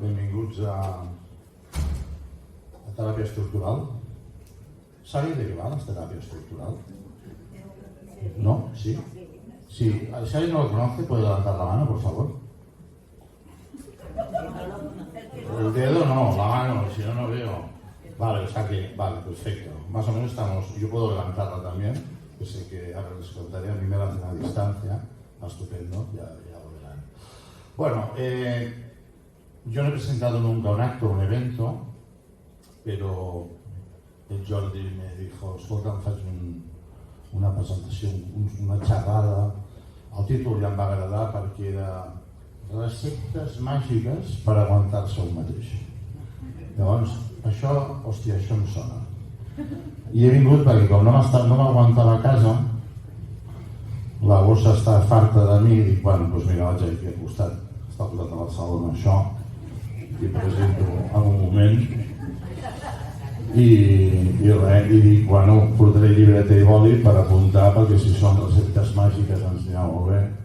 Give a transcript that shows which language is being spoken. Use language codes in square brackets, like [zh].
[ca] Benvinguts a teràpia estructural. [es] ¿Sabe de qué va la terapia estructural? ¿No? ¿Sí? Sí. Si alguien no lo conoce, puede levantar la mano, por favor. El dedo no, la mano, si no, no veo. Vale, o sea que, vale, perfecto. Más o menos estamos, yo puedo levantarla también, que sé que ahora les contaré, a mí me la hacen a distancia, estupendo, ya lo verán. Bueno, yo no he presentado nunca un acto, un evento, pero el Jordi me dijo, [ca] escolta, em faig una presentació, una xerrada. El títol ja em va agradar perquè era receptes màgiques per aguantar-se un mateix. Llavors, això em sona. I he vingut perquè com no m'aguantava a casa, la gossa està farta de mi i dic, bueno, doncs mira, vaig aquí al costat, està posat a Barcelona això, i presento en un moment, i dic, bueno, portaré llibreta i boli per apuntar, perquè si són receptes màgiques ens dirà molt bé.